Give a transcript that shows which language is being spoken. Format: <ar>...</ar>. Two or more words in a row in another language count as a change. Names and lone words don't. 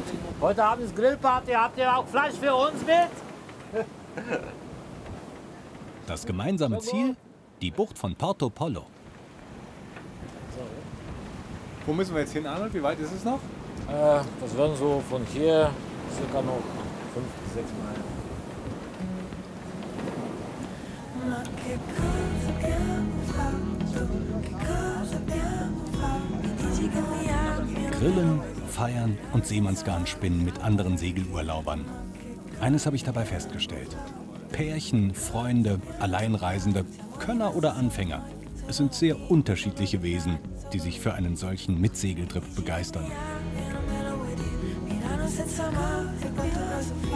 <de>Heute Abend ist Grillparty. Habt ihr auch Fleisch für uns mit? Das gemeinsame Ziel? Die Bucht von Porto Pollo. Wo müssen wir jetzt hin, Arnold? Wie weit ist es noch? Das werden so von hier circa noch 5 bis 6 Meilen.</de> <it>Ma che cosa abbiamo fatto? Che cosa abbiamo fatto? Dici che mi ami?</it> <de>Grillen, feiern und Seemannsgarn spinnen mit anderen Segelurlaubern. Eines habe ich dabei festgestellt. Pärchen, Freunde, Alleinreisende, Könner oder Anfänger. Es sind sehr unterschiedliche Wesen, die sich für einen solchen Mitsegeltrip begeistern.</de> <it>Senza amore, quanto cosa fa?</it>